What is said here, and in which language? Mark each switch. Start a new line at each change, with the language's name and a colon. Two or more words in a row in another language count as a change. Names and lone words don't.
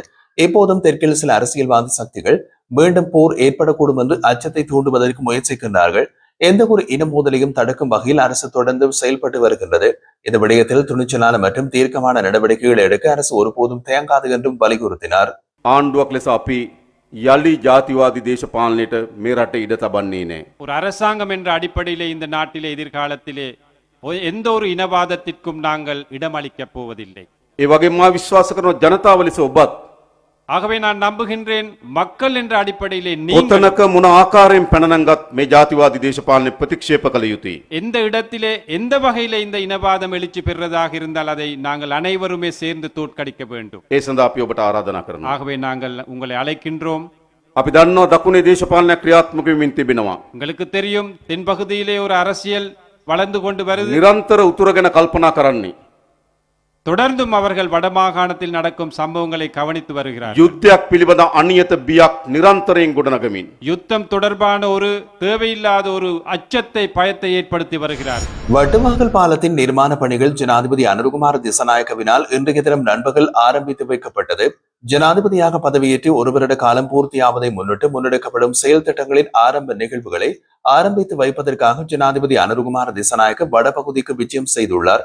Tamil: இப்போதும் தெற்கில் சில அரசியல்வாத சக்திகள் மீண்டும் போர் ஏற்படக்கூடும் என்று அச்சத்தை தூண்டுவதற்கு முயற்சிக்கின்றார்கள். எந்த ஒரு இன மோதலையும் தடுக்கும் வகையில் அரசு தொடர்ந்து செயல்பட்டு வருகின்றது. இந்த விடயத்தில் துணிச்சலான மற்றும் தீர்க்கமான நடவடிக்கைகள் எடுக்க அரசு ஒருபோதும் தேங்காது என்றும் வலியுறுத்தினார்.
Sinhala: ආණ්ඩුවක් ලෙස අපි යළි ජාතිවාදී දේශපාලනයට මේ රටේ ඉඩ තබන්නේ නැහැ.
Tamil: ஒரு அரசாங்கம் என்ற அடிப்படையிலே இந்த நாட்டிலே எதிர்காலத்திலே எந்த ஒரு இனவாதத்திற்கும் நாங்கள் இடமளிக்கப் போவதில்லை.
Sinhala: ඒ වගේම මා විශ්වාස කරන ජනතාව ලෙස ඔබත්
Tamil: ஆகவே நான் நம்புகின்றேன், மக்கள் என்ற அடிப்படையிலே நீங்கள்
Sinhala: කොතනක මොන ආකාරයෙන් පැනනංගත් මේ ජාතිවාදී දේශපාලනය ප්‍රතික්ෂේප කළ යුතුයි.
Tamil: எந்த இடத்திலே எந்த வகையிலே இந்த இனவாதம் எழுச்சி பெறுவதாக இருந்தால் அதை நாங்கள் அனைவருமே சேர்ந்து தோற்கடிக்க வேண்டும்.
Sinhala: ඒ සඳහා අපි ඔබට ආරාධනා කරනවා.
Tamil: ஆகவே நாங்கள் உங்களை அழைக்கின்றோம்.
Sinhala: අපි දන්නවා දකුණේ දේශපාලනයක් ක්‍රියාත්මක වෙමින් තිබෙනවා.
Tamil: உங்களுக்கு தெரியும், தென்பகுதியிலே ஒரு அரசியல் வளர்ந்து கொண்டு வருது.
Sinhala: නිරන්තර උතුර ගැන කල්පනා කරන්නේ.
Tamil: தொடர்ந்தும் அவர்கள் வடமாகாணத்தில் நடக்கும் சம்பவங்களை கவனித்து வருகிறார்.
Sinhala: යුද්ධයක් පිළිබඳ අනියත බියක් නිරන්තරයෙන් ගොඩනගමින්
Tamil: யுத்தம் தொடர்பான ஒரு தேவையில்லாத ஒரு அச்சத்தை, பயத்தை ஏற்படுத்தி வருகிறார். வட்டுவாகல் பாலத்தின் நிர்மாண பணிகள் ஜனாதிபதி அனுரகுமார திசாநாயக்கவினால் இன்றைய தினம் நண்பகல் ஆரம்பித்து வைக்கப்பட்டது. ஜனாதிபதியாக பதவியேற்று ஒரு வருட காலம் பூர்த்தியாவதை முன்னிட்டு முன்னெடுக்கப்படும் செயல் திட்டங்களின் ஆரம்ப நிகழ்வுகளை ஆரம்பித்து வைப்பதற்காக ஜனாதிபதி அனுரகுமார திசாநாயக்க வடபகுதிக்கு விஜயம் செய்துள்ளார்.